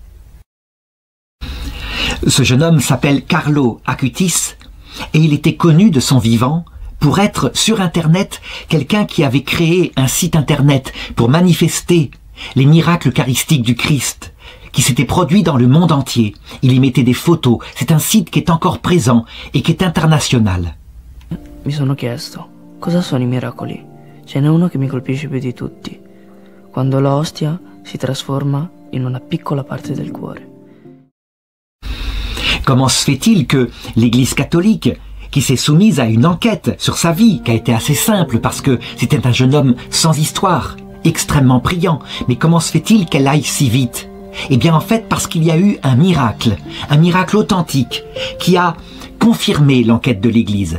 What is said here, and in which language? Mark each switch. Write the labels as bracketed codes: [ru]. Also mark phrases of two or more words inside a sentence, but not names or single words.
[fr] Ce jeune homme s'appelle Carlo Acutis et il était connu de son vivant pour être sur Internet quelqu'un qui avait créé un site Internet pour manifester les miracles eucharistiques du Christ qui s'étaient produits dans le monde entier. Il y mettait des photos. C'est un site qui est encore présent et qui est international. [it] Mi sono chiesto, cosa sono I miracoli? Ce n'è uno che mi colpisce più di tutti, quando l'ostia si trasforma in una piccola parte del cuore. [fr] Comment se fait-il que l'Église catholique, qui s'est soumise à une enquête sur sa vie, qui a été assez simple parce que c'était un jeune homme sans histoire, extrêmement brillant, mais comment se fait-il qu'elle aille si vite? Eh bien en fait parce qu'il y a eu un miracle authentique, qui a confirmé l'enquête de l'Église.